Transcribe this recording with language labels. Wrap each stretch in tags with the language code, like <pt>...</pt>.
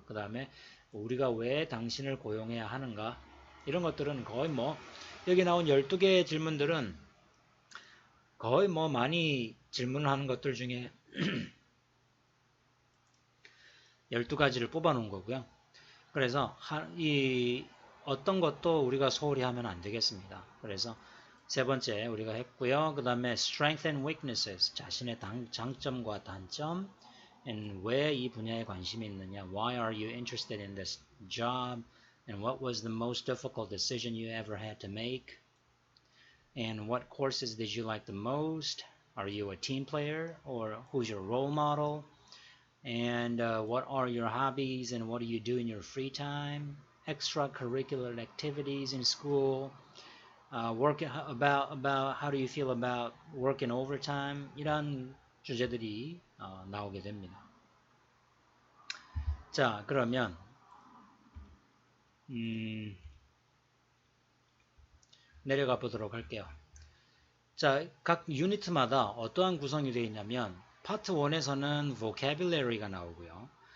<ko>그 다음에 우리가 왜 당신을 고용해야 하는가 이런 것들은 거의 뭐 여기 나온 12개의 질문들은 거의 뭐 많이 질문을 하는 것들 중에 12가지를 뽑아 놓은 거고요. 그래서 어떤 것도 우리가 소홀히 하면 안 되겠습니다. 그래서 세 번째 우리가 했고요.</ko> <en>그 다음에 strength and weaknesses,</en> <ko>자신의 장점과 단점,</ko> <en>and</en> <ko>왜 이 분야에 관심이 있느냐,</ko> <en>why are you interested in this job, and what was the most difficult decision you ever had to make, and what courses did you like the most, are you a team player, or who's your role model, and what are your hobbies and what do you do in your free time, extracurricular activities in school, about how do you feel about working overtime</en> <ko>이런 주제들이 나오게 됩니다. 자, 그러면 내려가 보도록 할게요. 자, 각 유니트마다 어떠한 구성이 되어 있냐면 파트 1에서는 vocabulary가 나오고요.</ko>